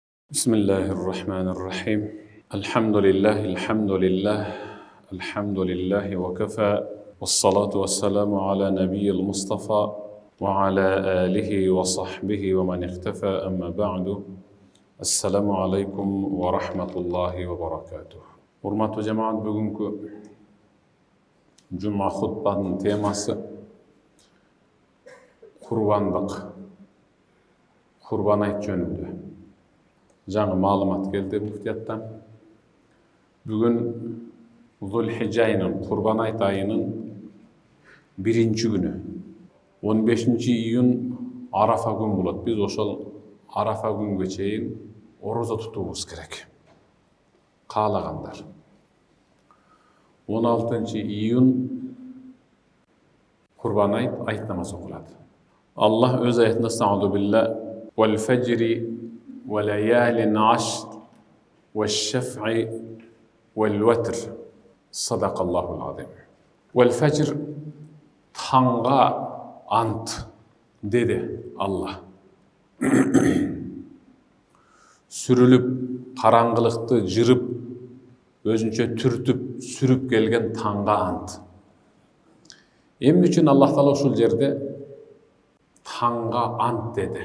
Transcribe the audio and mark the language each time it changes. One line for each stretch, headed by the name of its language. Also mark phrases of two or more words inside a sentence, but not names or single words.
Arabic: بسم الله الرحمن الرحيم الحمد لله الحمد لله وكفى والصلاة والسلام على نبي المصطفى وعلى آله وصحبه ومن اختفى أما بعد السلام عليكم ورحمة الله وبركاته.
Kyrgyz: Урматтуу жамаат, бүгүнкү жума хутбанын темасы курбандык, курбан айт жөнүндө. Жаңы маалымат келди муфтияттан. Бүгүн Зулхижжа айынын, курбан айт айынын 1-чи күнү, 15 июнь Арафа күн болот. Биз ошол Арафа күнгө чейин орозо тутуубуз керек. Каалагандар. 16 июнь курбан айт намазы окулат. Аллах өз аятында
Arabic: "أعوذ بالله والفجر وليال عشر والشفع والوتر صدق الله العظيم". والفجر,
Kyrgyz: таңга ант деди Аллах. Сүрүлүп, караңгылыкты жырып, өзүнчө түртүп, сүрүп келген таңга ант. Эмне үчүн Аллах Таала ушул жерде таңга ант деди?